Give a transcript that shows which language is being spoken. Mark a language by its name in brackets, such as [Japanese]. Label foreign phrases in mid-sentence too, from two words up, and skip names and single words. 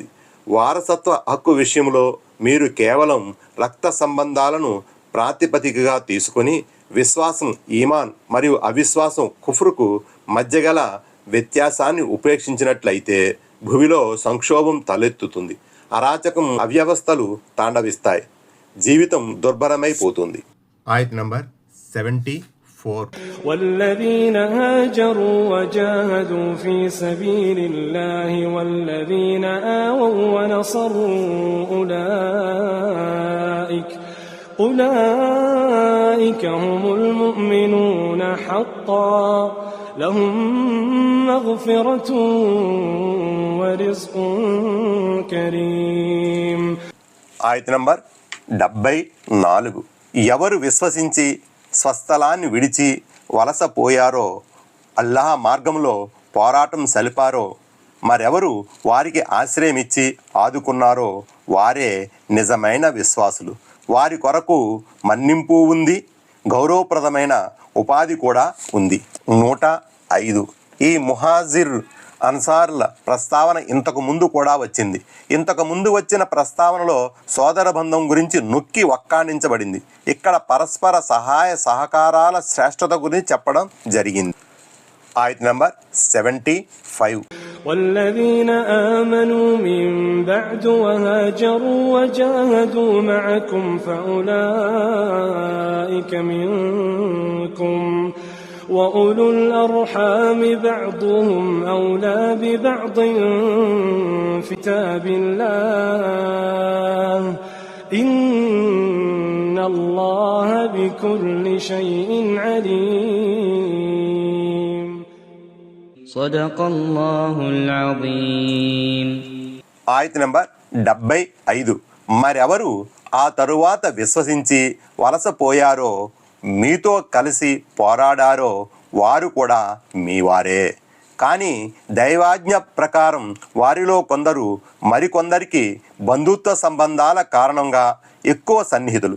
[Telugu] వారసత్వ హక్కు విషయంలో మీరు కేవలం రక్త సంబంధాలను ప్రాతిపదికగా తీసుకొని విశ్వాసం ఈమాన్ మరియు అవిశ్వాసం కుఫ్రుకు మధ్యగల వ్యత్యాసాన్ని ఉపేక్షించినట్లయితే భూమిలో సంక్షోభం తలెత్తుతుంది, అరాచకం అవ్యవస్థలు తాండవిస్తాయి, జీవితం దుర్భరమైపోతుంది. ఆయత్ నంబర్ 74. [Arabic] والذين هاجروا وجاهدوا في سبيل الله والذين آووا ونصروا أولئك هم المؤمنون حقا لهم مغفرة ورزق كريم. [Telugu] ఆయత్ నంబర్ 74. ఎవరు విశ్వసించి స్వస్థలాన్ని విడిచి వలసపోయారో, అల్లాహ్ మార్గంలో పోరాటం సలిపారో, మరెవరు వారికి ఆశ్రయమిచ్చి ఆదుకున్నారో వారే నిజమైన విశ్వాసులు. వారి కొరకు మన్నింపు ఉంది, గౌరవప్రదమైన ఉపాధి కూడా ఉంది. 105. ఈ ముహాజిర్ అన్సార్ల ప్రస్తావన ఇంతకు ముందు కూడా వచ్చింది. ఇంతకు ముందు వచ్చిన ప్రస్తావనలో సోదర బంధం గురించి నొక్కి వక్కాణించబడింది. ఇక్కడ పరస్పర సహాయ సహకారాల శ్రేష్టత గురించి చెప్పడం జరిగింది. ఆయత్ నంబర్ 75. [Arabic] والذين آمنوا من بعد وهاجروا وجاهدوا معكم فأولئك منكم وأولو الأرحام بعضهم أولى ببعض في كتاب الله إن الله بكل شيء عليم. صدق الله العظيم. [Telugu] ఆయత్ నంబర్ 75. మరెవరు ఆ తరువాత విశ్వసించి వలసపోయారో, మీతో కలిసి పోరాడారో వారు కూడా మీవారే. కానీ దైవాజ్ఞ ప్రకారం వారిలో కొందరు మరికొందరికి బంధుత్వ సంబంధాల కారణంగా ఎక్కువ సన్నిహితులు.